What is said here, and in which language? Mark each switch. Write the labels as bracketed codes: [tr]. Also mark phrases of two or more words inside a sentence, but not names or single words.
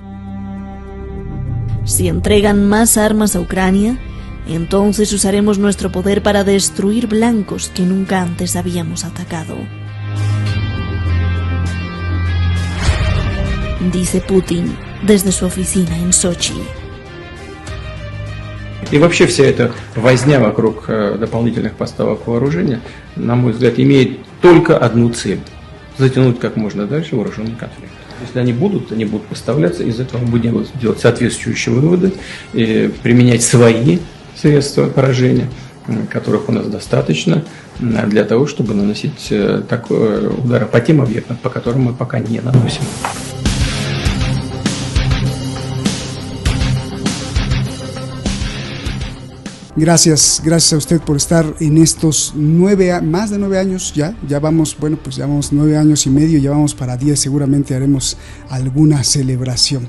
[es] Si entregan más armas a Ucrania, entonces usaremos nuestro poder para destruir blancos que nunca antes habíamos atacado. Dice Putin desde su oficina en Sochi. [ru] И вообще вся эта возня вокруг дополнительных поставок вооружения, на мой взгляд, имеет только одну цель – затянуть как можно дальше вооруженный конфликт. Если они будут поставляться, из этого мы будем делать соответствующие выводы, применять свои средства поражения, которых у нас достаточно, для того, чтобы наносить удары по тем объектам, по которым мы пока не наносим. [es] Gracias a usted por estar en estos más de 9 años ya vamos, bueno, pues ya vamos 9 años y medio, ya vamos para 10, seguramente haremos alguna celebración.